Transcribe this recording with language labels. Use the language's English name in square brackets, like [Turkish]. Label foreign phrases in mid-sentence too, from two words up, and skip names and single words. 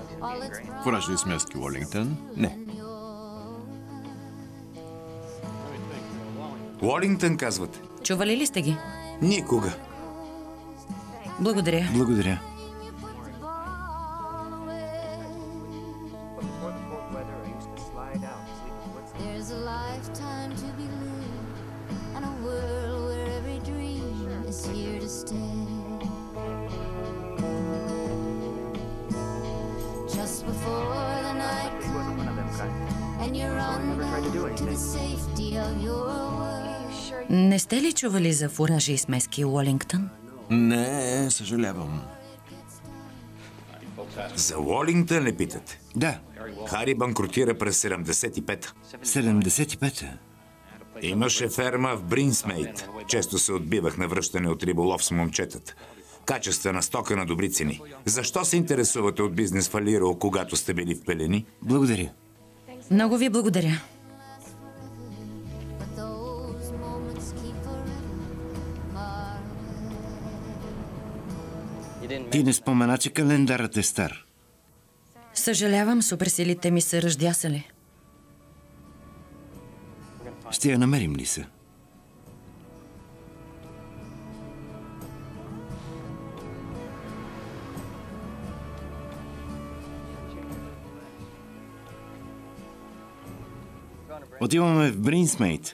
[Bulgarian] Фуражи и смески Уолингтън? Не. Уолингтън, казвате? Чували ли сте ги? Никога. Благодаря. Благодаря. [English] There's a lifetime to be lived and a world where every dream is here to stay. Just before the night comes and you're on back to the safety of your world. [Bulgarian] Не сте ли чували за фуражи и смески Уолингтън? Не, съжалявам. За Уолингтън ли питате? Да, Хари банкротира през 75-та. 75-та. Имаше ферма в Бринсмейт. Често се отбивах на връщане от риболов с момчетата. Качествена стока на добри цени. Защо се интересувате от бизнес фалирал, когато сте били в пелени? Благодаря. Много ви благодаря. [English] But those moments keep forever far away. [Bulgarian] Ти не спомена, че календарът е стар. Съжалявам, суперсилите ми са ръждясали. Ще я намерим ли са? Отиваме в Бринсмейт.